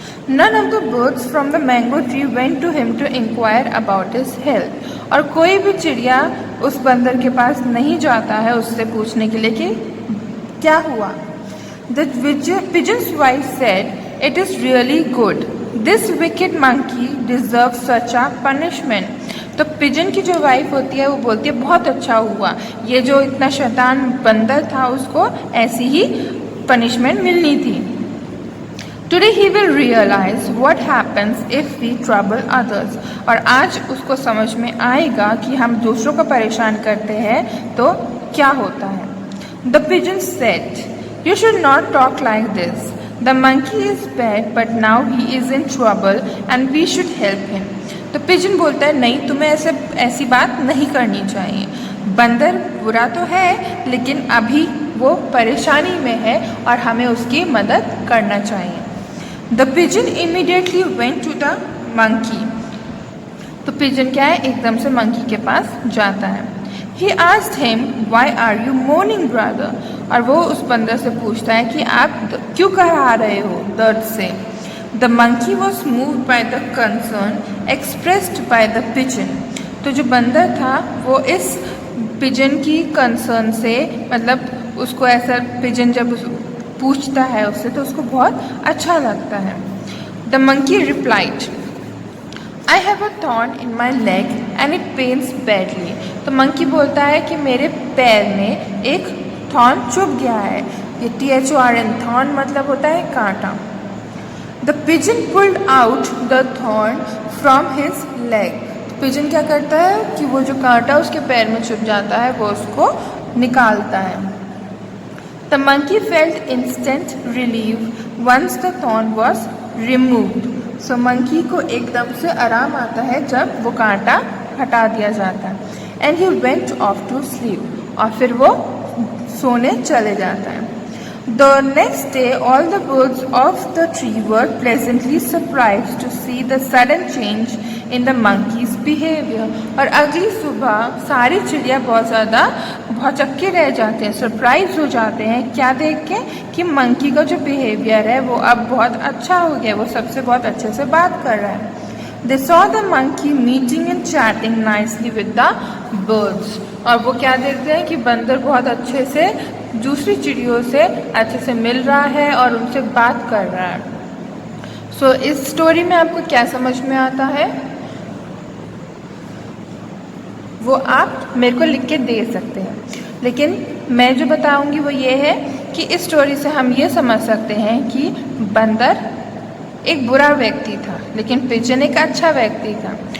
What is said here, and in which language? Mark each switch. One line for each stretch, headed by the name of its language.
English: None of the birds from the mango tree went to him to inquire about his health.
Hindi: और कोई भी चिड़िया उस बंदर के पास नहीं जाता है उससे पूछने के लिए कि क्या हुआ।
English: The pigeon's wife said, "It is really good. This wicked monkey deserves such a punishment."
Hindi: तो पिजन की जो वाइफ होती है वो बोलती है बहुत अच्छा हुआ, ये जो इतना शैतान बंदर था उसको ऐसी ही पनिशमेंट मिलनी थी।
English: Today he will realize what happens if we trouble others.
Hindi: और आज उसको समझ में आएगा कि हम दूसरों को परेशान करते हैं तो क्या होता है।
English: The pigeon said, "You should not talk like this. The monkey is bad, but now he is in trouble and we should help him."
Hindi: तो पिजन बोलता है नहीं, तुम्हें ऐसी बात नहीं करनी चाहिए। बंदर बुरा तो है लेकिन अभी वो परेशानी में है और हमें उसकी मदद करना चाहिए।
English: The pigeon immediately went to the monkey.
Hindi: तो पिजन क्या है, एकदम से मंकी के पास जाता है।
English: He asked him, "Why are you mourning, brother?"
Hindi: और वो उस बंदर से पूछता है कि आप क्यों करहा रहे हो दर्द से।
English: The monkey was moved by the concern expressed by the pigeon.
Hindi: तो जो बंदर था वो इस पिजन की कंसर्न से, मतलब उसको ऐसा पिजन जब पूछता है उससे तो उसको बहुत अच्छा लगता है।
English: The monkey replied, "I have a thorn in my leg and it pains badly."
Hindi: तो मंकी बोलता है कि मेरे पैर में एक थॉर्न चुभ गया है। ये THORN, थॉर्न मतलब होता है कांटा।
English: The pigeon pulled out the thorn from his leg.
Hindi: Pigeon क्या करता है कि वो जो कांटा उसके पैर में चुभ जाता है वो उसको निकालता है।
English: The monkey felt instant relief once the thorn was removed.
Hindi: So monkey को एकदम से आराम आता है जब वो कांटा हटा दिया जाता है।
English: And he went off to sleep.
Hindi: और फिर वो सोने चले जाता है।
English: The next day, all the birds of the tree were pleasantly surprised to see the sudden change in the monkey's behavior.
Hindi: और अगली सुबह सारी चिड़िया बहुत ज़्यादा भौचक्के रह जाते हैं, सरप्राइज हो जाते हैं क्या देख के कि मंकी का जो बिहेवियर है वो अब बहुत अच्छा हो गया, वो सबसे बहुत अच्छे से बात कर रहा है।
English: They saw the monkey meeting and chatting nicely with the birds.
Hindi: और वो क्या देखते हैं कि बंदर बहुत अच्छे से दूसरी चिड़ियों से अच्छे से मिल रहा है और उनसे बात कर रहा है। So इस स्टोरी में आपको क्या समझ में आता है वो आप मेरे को लिख के दे सकते हैं, लेकिन मैं जो बताऊंगी वो ये है कि इस स्टोरी से हम ये समझ सकते हैं कि बंदर एक बुरा व्यक्ति था लेकिन पिजन एक अच्छा व्यक्ति था।